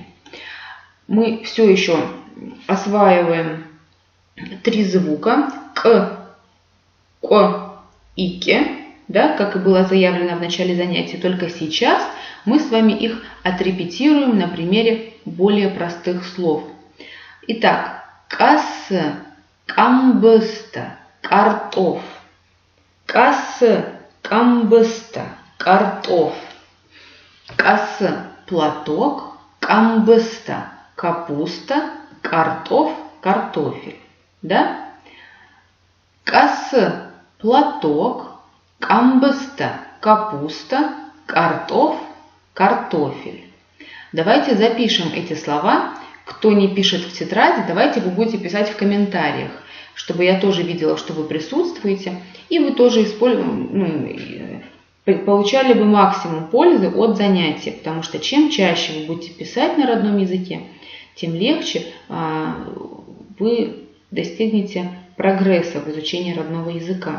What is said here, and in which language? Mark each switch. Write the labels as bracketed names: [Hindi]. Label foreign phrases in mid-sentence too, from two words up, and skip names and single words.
[Russian] Мы все еще осваиваем 3 звука К, К и К, да, как и было заявлено в начале занятия, только сейчас мы с вами их отрепетируем на примере более простых слов. Итак, кас, камбыста, картоф. Кас, камбыста, картоф. Кас, платок, камбыста, капуста, картоф, картофель. Да? Кас, платок, камбыста, капуста, картоф, картофель. Давайте запишем эти слова. Кто не пишет в тетради, давайте вы будете писать в комментариях, чтобы я тоже видела, что вы присутствуете, и вы тоже получали бы максимум пользы от занятия, потому что чем чаще вы будете писать на родном языке, тем легче вы достигнете прогресса в изучении родного языка.